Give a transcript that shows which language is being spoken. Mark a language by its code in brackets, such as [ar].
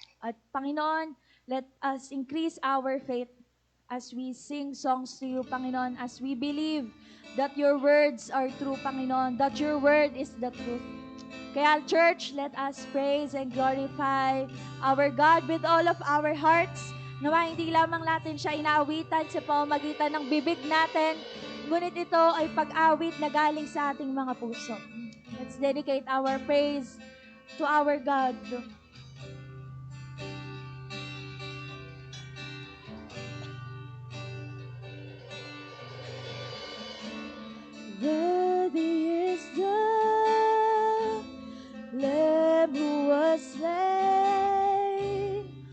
[en] At Panginoon, let us increase our faith as we sing songs to you, Panginoon, as we believe that your words are true, Panginoon, that your word is the truth. Kaya, church, let us praise and glorify our God with all of our hearts. [tl] Nawa hindi lamang natin siya inaawitan sa pamamagitan ng bibig natin, ngunit ito ay pag-awit na galing sa ating mga puso. [en] Let's dedicate our praise to our God. Worthy is the Lamb who was slain.